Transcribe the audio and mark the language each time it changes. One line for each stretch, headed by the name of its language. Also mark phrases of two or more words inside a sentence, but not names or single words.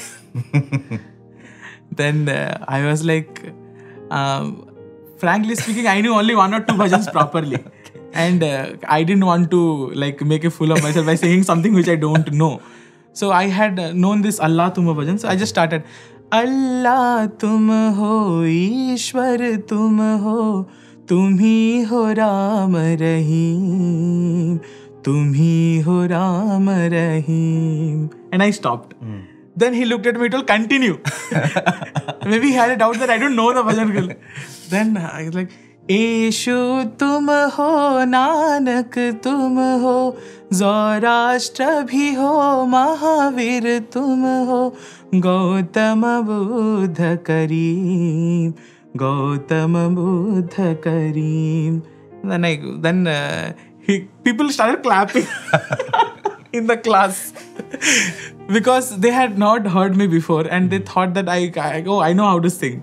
English: Then I was like, frankly speaking, I knew only one or two bhajans properly. And I didn't want to like make a fool of myself by saying something which I don't know. So I had known this Allah Tum bhajan. So I just started,
Hindi: अल्लाह तुम हो, ईश्वर तुम हो, तुम ही हो राम रहीम, तुम ही हो राम रहीम.
English: And I stopped. Then he looked at me and told, continue. Maybe he had a doubt that I don't know the bhajan. Then I was like,
Hindi: ईशु तुम हो, नानक तुम हो, ज़ोरोस्त्र भी हो, महावीर तुम हो, Gautama Buddha Kareem, Gautama Buddha Kareem.
English: Then people started clapping in the class because they had not heard me before and they thought that I know how to sing.